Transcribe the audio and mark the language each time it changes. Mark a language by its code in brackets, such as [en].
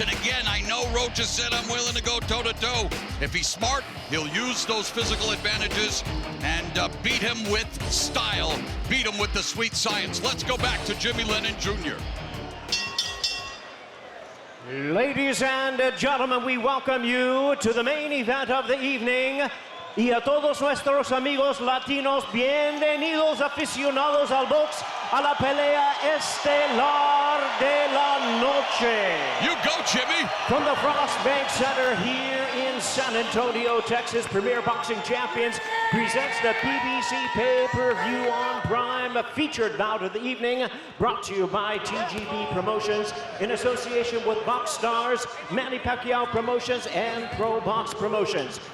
[en] And again, I know Roach has said, I'm willing to go toe-to-toe. If he's smart, he'll use those physical advantages and beat him with style, beat him with the sweet science. Let's go back to Jimmy Lennon Jr. Ladies and gentlemen, we welcome you to the main event of the evening. [es] Y a todos nuestros amigos latinos, bienvenidos aficionados al box, a la pelea estelar de la noche. [en] You go, Jimmy. From the Frost Bank Center here in San Antonio, Texas, Premier Boxing Champions presents the PBC Pay-Per-View on Prime, a featured bout of the evening, brought to you by TGB Promotions in association with Box Stars, Manny Pacquiao Promotions, and Pro Box Promotions.